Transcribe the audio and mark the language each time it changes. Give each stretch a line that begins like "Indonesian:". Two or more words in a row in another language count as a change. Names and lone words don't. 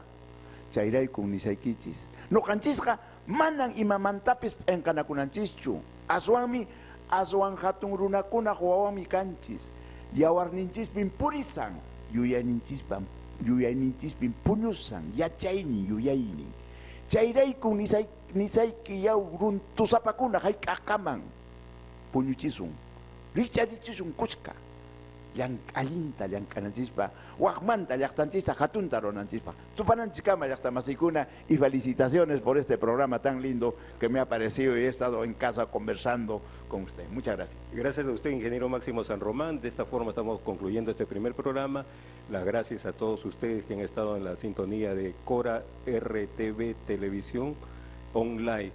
Quechua: Chayrayku nisaykichis, nuqanchisqa manan imamantapis p'enqanakunanchischu, aswan hatun runakunaq wawanmi kanchis, yawarninchispin purisan, yuyayninchispin puñusan, yachaynin, yuyaynin. Chayrayku nisayki yaw tusapakuna hayk'aqkaman puñuchisun, richarichisun kuchka, allinta llank'ananchispa, waqmanta llaqtanchispa hatunta runanchispa, tupananchiskama llaqtamasiykuna,
Spanish: y felicitaciones por este programa tan lindo que me ha parecido y he estado en casa conversando con usted. Muchas gracias. Gracias a usted, ingeniero Máximo San Román. De esta forma estamos concluyendo este primer programa. Las gracias a todos ustedes que han estado en la sintonía de Cora RTV Televisión Online.